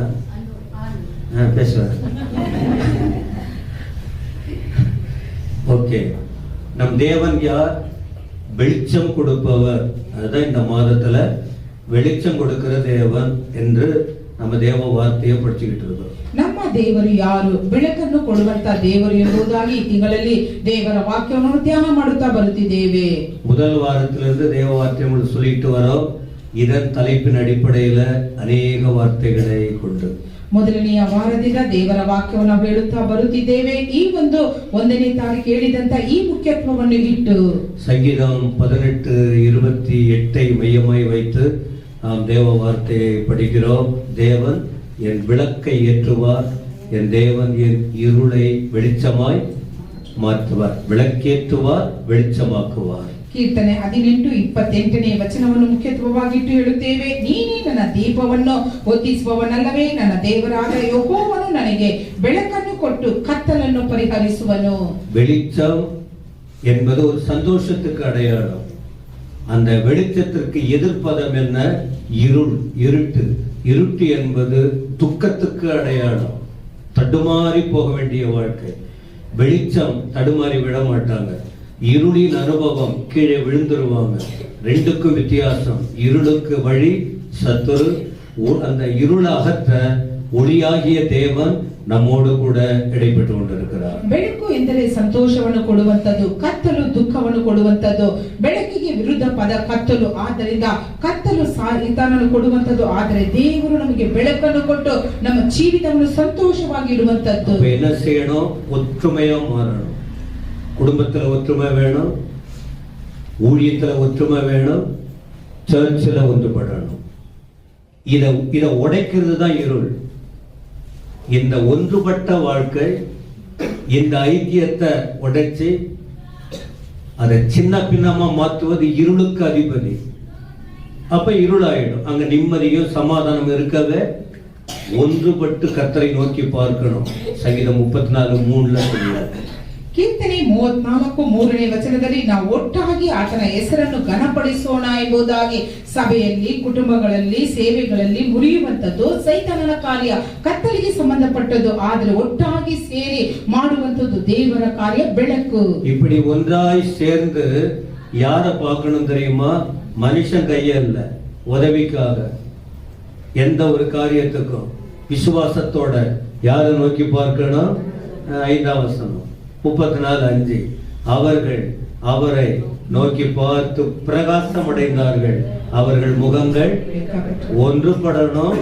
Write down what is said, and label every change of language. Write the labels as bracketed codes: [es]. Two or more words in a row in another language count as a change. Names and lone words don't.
[ta] பேசுவேன். ஓகே, நம் தேவன் யார்? வெளிச்சம் கொடுப்பவர். அதுதான் இந்த மாதத்துல வெளிச்சம் கொடுக்கிற தேவன் என்று நம்ம தேவ வார்த்தையை படிச்சுக்கிட்டு இருக்கோம். [kn] ನಮ್ಮ ದೇವರು ಯಾರು? ಬೆಳಕನ್ನು ಕೊಡುವಂತ ದೇವರು ಎಂಬುದಾಗಿ ಈ ತಿಂಗಳಲ್ಲಿ ದೇವರ ವಾಕ್ಯವನ್ನು ಧ್ಯಾನ ಮಾಡುತ್ತಾ ಬರುತ್ತಿದ್ದೇವೆ. [ta] முதல் வாரத்திலிருந்து தேவ வார்த்தையை சொல்லிட்டு வரோம். இதன் தலைப்பின் அடிப்படையில அநேக வார்த்தைகளை கொண்டு [kn] ಮೊದಲನೆಯ ವಾರದಿಂದ ದೇವರ ವಾಕ್ಯವನ್ನು ಹೇಳುತ್ತಾ ಬರುತ್ತಿದ್ದೇವೆ. ಈ ಒಂದು 1ನೇ ತಾರೀಕು ಹೇಳಿದಂತ ಈ ಮುಖ್ಯತ್ವವನ್ನು ಇಟ್ಟು [ta] ಸಂಗೀதம் 18:28 மையமாய் வைத்து நாம் தேவ வார்த்தையை படிக்கிறோம். தேவன் என் விளக்கை ஏற்றுவார், என் தேவன் என் இருளை வெளிச்சமாய் மாற்றுவார். விளக்கேற்றுவார், வெளிச்சமாக்குவார். [kn] ಕೀರ್ತನೆ 18:28ನೇ ವಚನವನ್ನು ಮುಖ್ಯತ್ವವಾಗಿಟ್ಟು ಹೇಳುತ್ತೇವೆ. ನೀನೇ ನನ್ನ ದೀಪವನ್ನು ಹೊತ್ತಿಸುವವನಲ್ಲವೇ? ನನ್ನ ದೇವರಾದ ಯೆಹೋವನು ನನಗೆ ಬೆಳಕನ್ನು ಕೊಟ್ಟು ಕತ್ತಲನ್ನು ಪರಿಹರಿಸುವನು. [ta] வெளிச்சம் என்பது ஒரு சந்தோஷத்துக்கு அடையாளம். அந்த வெளிச்சத்திற்கு எதிர்ப்பதம் என்ன? இருள், இருட்டு. இருட்டு என்பது துக்கத்துக்கு அடையாளம், தடுமாறி போக வேண்டிய வாழ்க்கை. வெளிச்சம் தடுமாறி விட மாட்டாங்க. இருளின் அனுபவம், கீழே விழுந்துருவாங்க. ரெண்டுக்கும் வித்தியாசம். இருளுக்கு வழி சத்துரு. அந்த இருளை அகற்ற ஒளியாகிய தேவன் நம்மோடு [kn] ಕೂಡ ಇಡಪಟ್ಟು ಕೊಂಡಿರುತ್ತಾರೆ. ಬೆಳಕು ಎಂದರೆ ಸಂತೋಷವನ್ನು ಕೊಡುವಂತದ್ದು, ಕತ್ತಲು ದುಃಖವನ್ನು ಕೊಡುವಂತದ್ದು. ಬೆಳಕಿಗೆ ವಿರುದ್ಧ ಪದ ಕತ್ತಲು. ಆದ್ದರಿಂದ ಕತ್ತಲು ಸಾಯಿತಾನನ್ನು ಕೊಡುವಂತದ್ದು. ಆದರೆ ದೇವರು ನಮಗೆ ಬೆಳಕನ್ನು ಕೊಟ್ಟು ನಮ್ಮ ಜೀವಿತವನ್ನು ಸಂತೋಷವಾಗಿ ಇಡುವಂತದ್ದು. [ta] என்ன செய்யணும்? ஒற்றுமையா மாறணும். குடும்பத்துல ஒற்றுமை வேணும், ஊழியத்துல ஒற்றுமை வேணும், சர்ச்சில் ஒன்றுபடணும். இத உடைக்கிறது தான் இருள். இந்த ஒன்றுபட்ட வாழ்க்கை இந்த ஐக்கியத்தை உடைச்சு அதை சின்ன பின்னமா மாற்றுவது இருளுக்கு அதிபதி. அப்ப இருளாயிடும். அங்க நிம்மதியும் சமாதானம் இருக்கவே ஒன்றுபட்டு கர்த்தரை நோக்கி பார்க்கணும். சங்கீதம் 34:3 சொல்லுவாங்க. [kn] ಕೀರ್ತನೆ 34:3 ವಚನದಲ್ಲಿ ನಾವು ಒಟ್ಟಾಗಿ ಆತನ ಹೆಸರನ್ನು ಘನಪಡಿಸೋಣ ಎಂಬುದಾಗಿ ಸಭೆಯಲ್ಲಿ, ಕುಟುಂಬಗಳಲ್ಲಿ, ಸೇವೆಗಳಲ್ಲಿ ಮುರಿಯುವಂತದ್ದು ಸೈತಾನನ ಕಾರ್ಯ, ಕತ್ತಲಿಗೆ ಸಂಬಂಧಪಟ್ಟದ್ದು. ಆದರೆ ಒಟ್ಟಾಗಿ ಸೇರಿ ಮಾಡುವಂತದ್ದು ದೇವರ ಕಾರ್ಯ, ಬೆಳಕು. [ta] இப்படி ஒன்றாய் சேர்ந்து யாரை பார்க்கணும் தெரியுமா? மனுஷன் கையல்ல, உதவிக்காக எந்த ஒரு காரியத்துக்கும் விசுவாசத்தோட யாரை நோக்கி பார்க்கணும்? 5ஆம் வசனம் 34:5 அவர்கள் அவரை நோக்கி பார்த்து பிரகாசம் அடைந்தார்கள், அவர்கள் முகங்கள் ஒன்றுபடணும்.